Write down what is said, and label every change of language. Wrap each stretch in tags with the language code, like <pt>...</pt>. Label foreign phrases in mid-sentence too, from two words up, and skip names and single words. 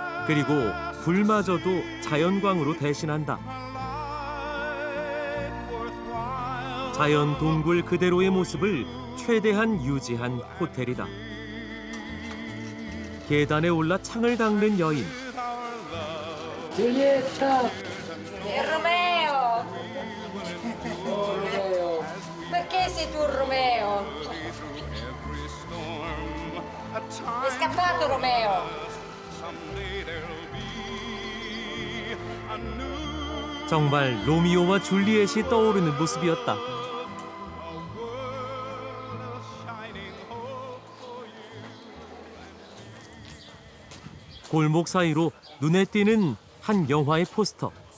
<ko>그리고 불마저도 자연광으로 대신한다. 자연 동굴 그대로의 모습을 최대한 유지한 호텔이다. 계단에 올라 창을 닦는 여인.</ko> <it>Giulietta! Romeo! Perché sei tu Romeo? È scappato Romeo!</it> <ko>정말 로미오와 줄리엣이 떠오르는 모습이었다. 골목 사이로 눈에 띄는 한 영화의 포스터.</ko>